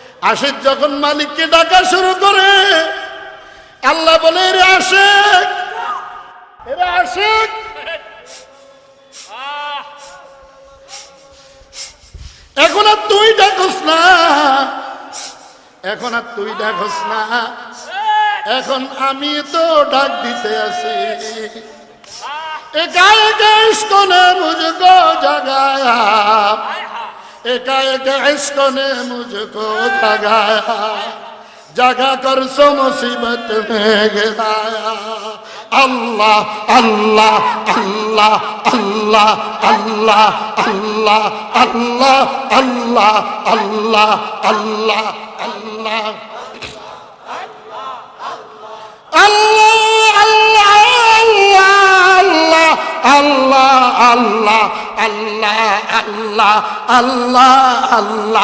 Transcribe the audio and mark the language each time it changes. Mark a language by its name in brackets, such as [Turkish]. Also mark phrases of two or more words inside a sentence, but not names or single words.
[Bangla] আশিক যখন মালিককে ডাকা শুরু করে, আল্লাহ বলে এরে আশিক, এরে আশিক, এখন আর তুই ডাকস না, এখন আর তুই ডাকস না, এখন আমি তো ডাক দিতে আছি। [Hindi] एका एका इश्क़ ने मुझको जगाया, एका एका इश्क़ ने मुझको जगाया, जगा कर सो मुसीबत में गिराया। अल्लाह अल्लाह अल्लाह अल्लाह अल्लाह अल्लाह अल्लाह अल्लाह अल्लाह अल्लाह अल्लाह अल्लाह अल्लाह अल्लाह अल्लाह अल्लाह अल्लाह।